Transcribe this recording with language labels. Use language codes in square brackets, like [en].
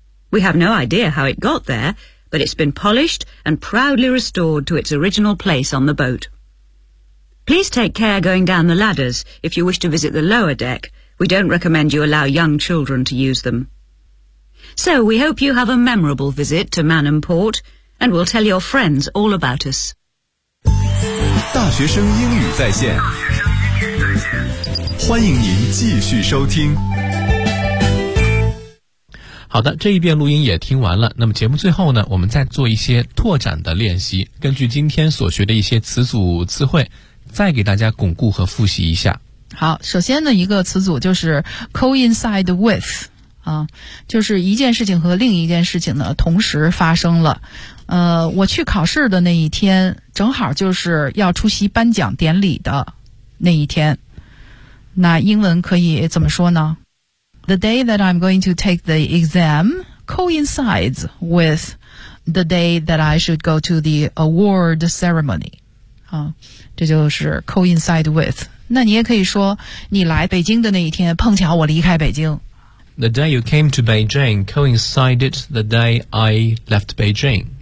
[en] We have no idea how it got there, but it's been polished and proudly restored to its original place on the boat. Please take care going down the ladders if you wish to visit the lower deck. We don't recommend you allow young children to use them. So we hope you have a memorable visit to Manham Port, and we'll tell your friends all about us. [zh] 大学生英语在线，欢迎您继续收听。好的，这一遍录音也听完了。那么节目最后呢，我们再做一些拓展的练习，根据今天所学的一些词组词汇，再给大家巩固和复习一下。好，首先呢，一个词组就是 coincide with。啊，就是一件事情和另一件事情呢同时发生了。我去考试的那一天正好就是要出席颁奖典礼的那一天。那英文可以怎么说呢？ [en] The day that I'm going to take the exam coincides with the day that I should go to the award ceremony. [zh] 啊，这就是 coincide with。那你也可以说你来北京的那一天碰巧我离开北京。 [en] The day you came to Beijing coincided the day I left Beijing.